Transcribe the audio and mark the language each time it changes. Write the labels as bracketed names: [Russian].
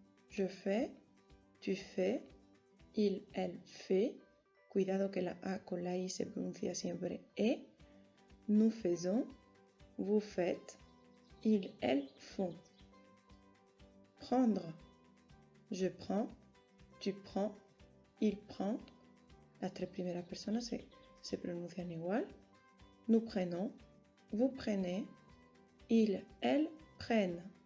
[French] Je fais, tu fais, il, elle fait. [Spanish] Cuidado que la A con la I se pronuncia siempre E. [French] Nous faisons, vous faites, ils, elles font. Prendre. Je prends, tu prends, il prend. [Spanish] Las tres primeras personas se pronuncian igual. [French] Nous prenons, vous prenez, ils, elles prennent.